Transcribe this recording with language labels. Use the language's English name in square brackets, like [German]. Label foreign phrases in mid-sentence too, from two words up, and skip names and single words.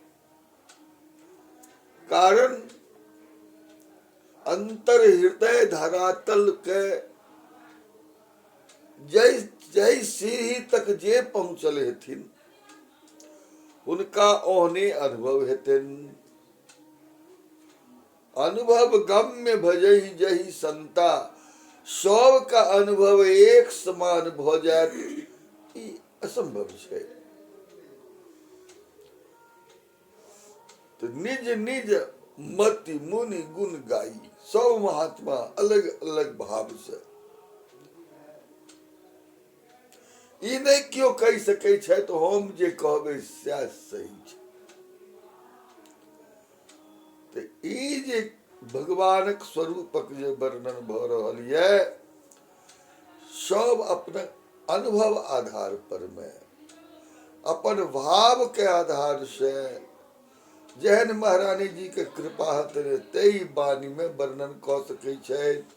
[Maithili] कारण अंतर हृदय धरातल के जय सीढ़ी तक जे पहुंचल हेथिन उनका ओहने अनुभव हेतनि। [Awadhi] अनुभव गम्य भजहि जहि संता, [Maithili] सब का अनुभव एक समान भ जायत ई असंभव छै। तो [Awadhi] निज निज मति मुनि गुण गाई, [Maithili] सब महात्मा अलग अलग भाव से ई नहीं क्यों कह सकै छै तो हम जे कहबै सैह सही छै। तो ई जे भगवानक स्वरूपक जे वर्णन भ रहल ये सब अपने अनुभव आधार पर में, अपन भाव के आधार से जहन महारानी जी के कृपा हेतै तई वाणी में वर्णन क सकै छै।